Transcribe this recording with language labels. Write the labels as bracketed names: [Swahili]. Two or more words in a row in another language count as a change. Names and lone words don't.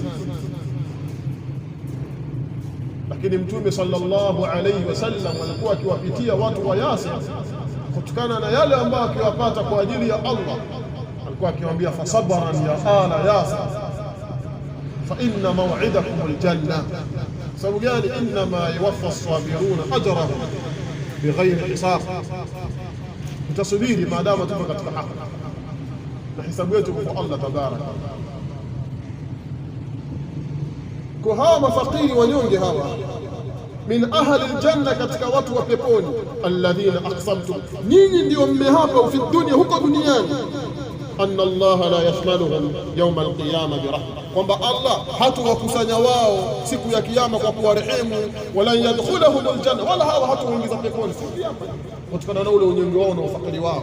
[Swahili] Lakini Mtume [Arabic] صلى الله عليه وسلم [Swahili] alikuwa akiwapitia watu wa Yasir kutokana na yale ambayo akiwapata kwa ajili ya Allah, alikuwa akiwaambia [Arabic] فصبرا يا آل ياسر فإن موعدكم الجنة. [Swahili] Sababu gani? [Arabic] إنما يوفى الصابرون أجرهم بغير حساب, [Swahili] mtasubiri maadamu tupo katika haki na hisabu yetu kwa Allah tabaraka. Kwa hawa mafakiri wanyonge hawa, [Arabic] من أهل الجنة, [Swahili] katika watu wa peponi, [Arabic] الذين أقسمتم, [Swahili] nyinyi ndio mmeapa [Arabic] في الدنيا, [Swahili] huko duniani, [Arabic] أن الله لا يشملهم يوم القيامة برحمة, [Swahili] kwamba Allah hatawakusanya wao siku ya kiyama kwa kuwarehemu, [Arabic] ولا يدخلهم الجنة, [Swahili] wala hawa hatawaingiza peponi siku ya kiyama kutokana na ule unyonge wao na ufakiri wao.